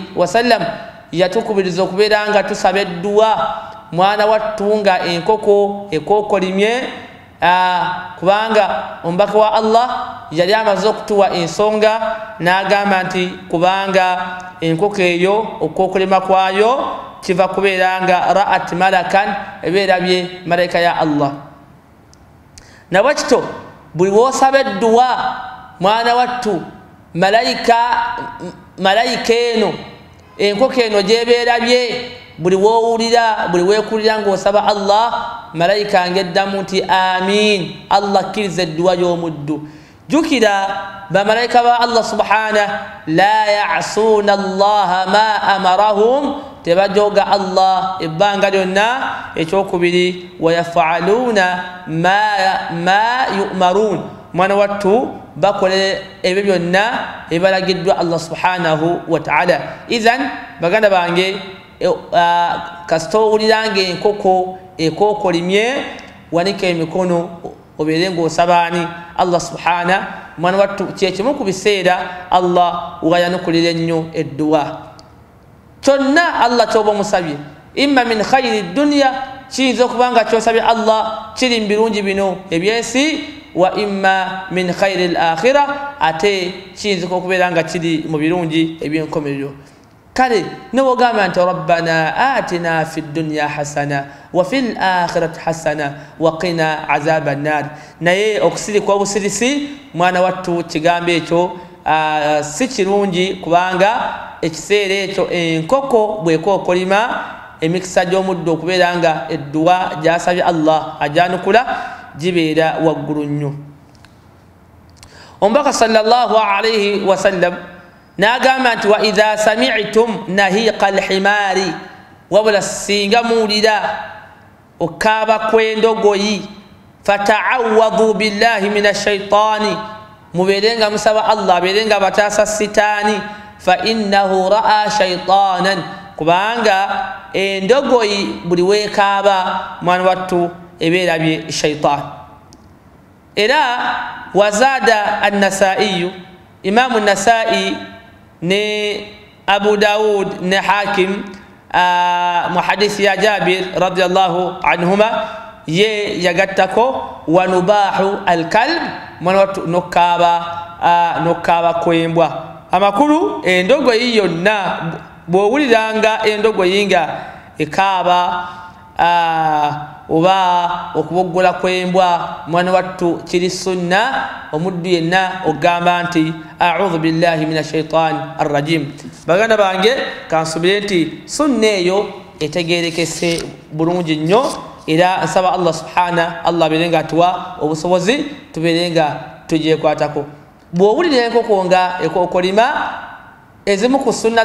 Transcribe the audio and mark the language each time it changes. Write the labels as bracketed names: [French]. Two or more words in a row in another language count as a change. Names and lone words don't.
[Ganda] wasallam yatukubiriza okubeera nga tusaba edduwa mwana wattu nga enkoko ekookolimye kubanga omubaka wa Allah yali amaze okutuwa ensonga n'agamba nti kubanga enkoko eyo okookolima kwayo kiva kubeera nga [Arabic] رأت ملكا [Ganda] ebeerabye malayika ya Allah nabwekito buli woosaba edduwa mwana wattu malayika eno enkoko eno gyebeerabye buli woowulira buli weekulira ng'osaba Allah malayika ng'eddamu nti amin Allah akkiriza edduwa y'omuddu jukira bamalayika ba Allah [Arabic] سبحانه لا يعصون الله ما أمرهم [Ganda] tebajoga Allah ebbanga lyonna ekyokubiri wayafaaluuna [Arabic] ما يؤمرون [Ganda] mwana wattu bakole ebyo byonna ebalagiddwa Allah [Arabic] سبحانه وتعالى [Ganda] idhan baganda bange kasita owuliranga enkoko ekookolimye wanika emikono obeere ng'osabaani Allah subhanahu mwana wattu kyekimu ku biseera Allah wayanukulira ennyo edduwa kyonna Allah kyoba omusabye [Arabic] إما من خير الدنيا [Ganda] kiyinza okubanga kyosabye Allah kiri mu birungi bino ebyensi [Arabic] وإما من خير الآخرة [Ganda] ate kiyinza okubeera nga kiri mu birungi ebyenkomerero kale newogamba nti [Arabic] ربنا آتنا في الدنيا حسنة وفي الآخرة حسنة وقنا عذاب النار [Ganda] naye okusirikwa obusirisi mwana wattu kigambo ekyo si kirungi kubanga ekiseera ekyo enkoko bwekookolima emikisa gy'omuddo okubeera nga edduwa gyasabye Allah ajanukula gibeera waggulu nnyo omubaka [Arabic] صلى الله عليه وسلم [Ganda] n'agamba nti [Arabic] وإذا سمعتم نهيق الحمار [Ganda] wabula singa muwulira okaaba kw'endogoyi [Arabic] فتعوذوا بالله من الشيطان [Ganda] mubeerenga musaba Allah abeerenga bataasa sitaani [Arabic] فإنه رأى شيطانا [Ganda] kubanga endogoyi buli weekaaba mwana wattu ebeerabye shaitaan era [Arabic] وزاد النسائي [Ganda] imamu nasai ne Abu Daud ne Hakim muhadisi ya Jabir [Arabic] رضي الله عنهما [Ganda] ye yagattako [Arabic] ونباح الكلب [Ganda] mwana wattu nokkaaba kwembwa amakulu endogoyi yonna bw'owuliranga endogoyi nga ekaaba oba okuboggola kwembwa mwana wattu kiri sunna omuddu yenna ogamba nti [Arabic] أعوذ بالله من الشيطان الرجيم [Ganda] baganda bange kansubire nti sunna eyo etegerekese bulungi nnyo era nsaba Allah [Arabic] سبحان الله [Ganda] berenga tuwa obusobozi tuberenga tujekwatako bw'owulira enkoko nga ekokolima ezimu ku sunna